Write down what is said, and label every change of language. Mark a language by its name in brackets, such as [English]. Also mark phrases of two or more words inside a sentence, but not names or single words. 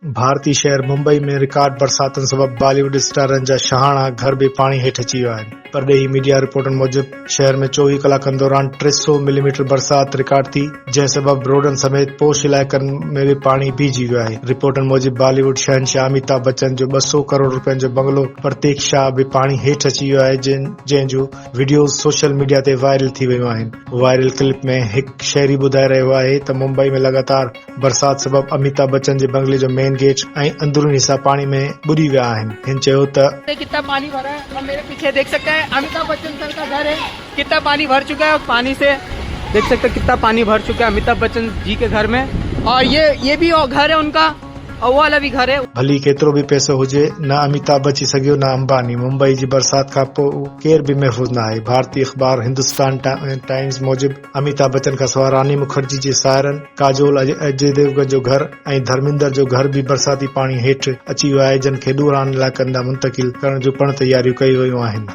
[Sindhi] भारतीय शहर मुंबई में रिकॉर्ड बरसातुनि सबब बॉलीवुड स्टारनि जा शहाणा घर भी पाणी हेठि अची विया आहिनि। परॾेही मीडिया रिपोर्टनि मूजिब शहर में 24 कलाकनि दौरान 300 मिलीमीटर बरसात रिकॉर्ड थी, जंहिं सबब रोडनि समेत पोश इलाइक़नि में भी पाणी बीहजी वियो आहे। रिपोर्टनि मूजिब बॉलीवुड शहनशाह अमिताभ बच्चन जो 200 करोड़ रुपयनि जो बंगलो प्रतीक्षा भी पाणी हेठि अची वियो आहे, जंहिं जूं वीडियोज़ [English] social media [Sindhi] ते वायरल थी वियूं आहिनि। वायरल क्लिप में हिकु शहरी ॿुधाए रहियो आहे त मुंबई में लगातार बरसात सबब अमिताभ बच्चन जे बंगले जो मेन गेट ऐं अंदरूनी हिस्सा पाणी में बुॾी विया आहिनि। हिन चयो त [Hindi] कितना पानी भरा है, हम मेरे पीछे देख सकते हैं अमिताभ बच्चन सर का घर है, कितना पानी भर चुका है और पानी से देख सकते हैं कितना पानी भर चुका है अमिताभ बच्चन जी के घर में। और ये भी घर है उनका, और वो वाला भी घर है। [Sindhi] भली केतिरो भी पैसो हुजे, न अमिताभ बची सघियो न अंबानी। मुंबई जी बरसात खां पोइ केर भी महफ़ूज़ न आहे। भारतीय अख़बार हिंदुस्तान टाइम्स मूजिब अमिताभ बच्चन खां सवाइ रानी मुखर्जी जे साहिरनि काजोल अजय देवगन जो घर ऐं धर्मेंद्र जो घर भी बरसाती पाणी हेठि अची वियो आहे, जिन खे ॾूरान इलाइक़नि ॾांहुं मुंतक़िल करण जूं पिण तयारियूं कयूं वयूं आहिनि।